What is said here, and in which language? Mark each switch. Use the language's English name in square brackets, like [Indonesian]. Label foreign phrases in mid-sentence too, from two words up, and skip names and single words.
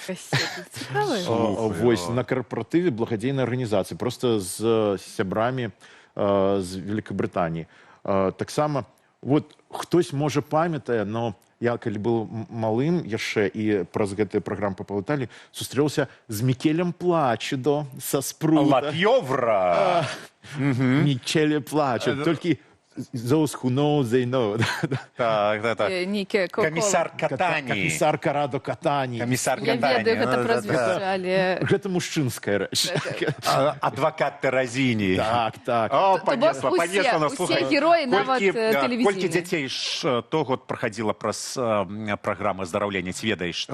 [Belarusian] Вось на карпаратыве благадзейнай арганізацыі, просто з сябрамі з Великабрытаніі. Таксама, вот хтось можа памятае, но я, калі быў малым яшчэ і праз гэтыя праграмы папаўталі, сустрэўся з Мікелем Плачедо са Спрута. Лап'ёвра! Мікеле Плачедо. Толькі [English] those who know, they know. [Belarusian] Так. Нейкі Камісар Катані. Камісар Карадо Катані. Камісар Я Катані. ведаю гэта прозвішча, але... Гэта мужчынская рэч. Адвакат Тэразіні. Так. О, панесла, усе героі, нават тэлевізійныя. Колькі дзяцей ж год праходзіла праз праграму аздараўлення, ці ведаеш?